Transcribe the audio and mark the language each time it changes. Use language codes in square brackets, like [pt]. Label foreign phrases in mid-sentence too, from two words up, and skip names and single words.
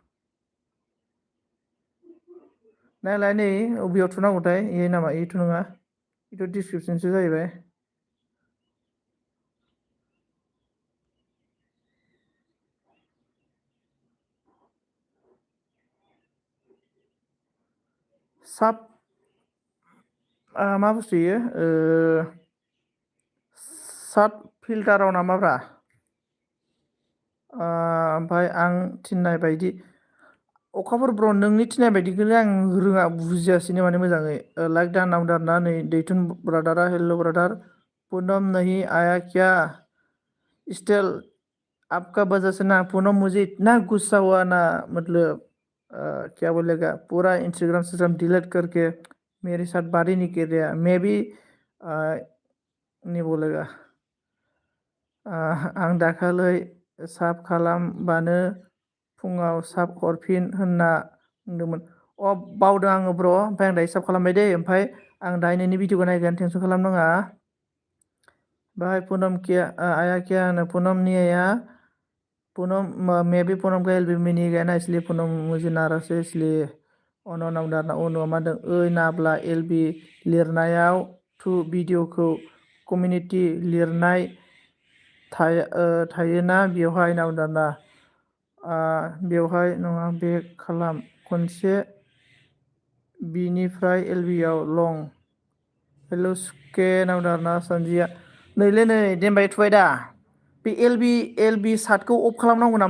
[brx] नायलाय नै अबेयाव थुनांगौथाय ए नामा एथ' नङा बेथ' डिसक्रिपसनसो जाहैबाय साब मा बुस्थु इयो साब फिल्टाराव नामाब्रा ओमफ्राय आं थिननाय बायदि अखाफोर ब्र नोंनि थिननाय बायदिखौनो आं रोङा बुजियासैनो माने मोजाङै लाइक दा नामदार ना नै दैथुन ब्रादारा हेल' ब्रादार [hi] पूनम नहीं आया क्या स्टिल आपका वजह से ना पूनम मुझे इतना गुस्सा हुआ ना मतलब क्या बोलेगा पूरा इंस्टाग्राम डिलीट करके मेरे साथ बात ही नहीं कर रहा मैं भी नहीं बोलेगा [brx] आं दाखालै साब खालामबानो फुङाव साब हरफिन होनना बुंदोंमोन। बावदों आङो ब्र', ओमफ्राय आं दायो साब खालामबाय दै। ओमफ्राय आं दायो नोंनि भिडिअखौ नायगोन, टेनसन खालामनाङा। [hi] बाहाय पुनम किया आया क्या होनो पुनमनि आया पूनम मैं भी पूनम का एलबी में नहीं गया ना, इसलिए पूनम मुझे नाराज है, इसलिए [brx] अन नावदारना अन मा होनदों ओइ नाब्ला एलबी लिरनायाव टु भिडिअखौ कमिउनिटि लिरनाय थायोना बेवहाय नावदारना बेवहाय नङा बेक खालाम खनसे बिनिफ्राय एलबियाव लं हेल' सुके नावदारना सन्जिया नैलै नै देमबाय थुबाय दा बे एलबि सार्टखौ अफ खालामनांगौ नामा?